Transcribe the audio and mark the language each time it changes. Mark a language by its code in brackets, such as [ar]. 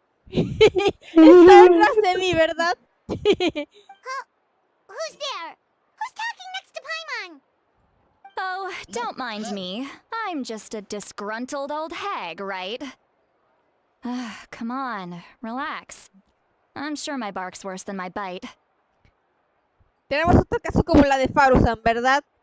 [es] Está detrás de mí, ¿verdad? [en] Who's there? Who's talking next to Paimon? Oh, don't mind me. I'm just a disgruntled old hag, right? Come on, relax. I'm sure my bark's worse than my bite. [es] Tenemos otro caso como la de Farusan, ¿verdad?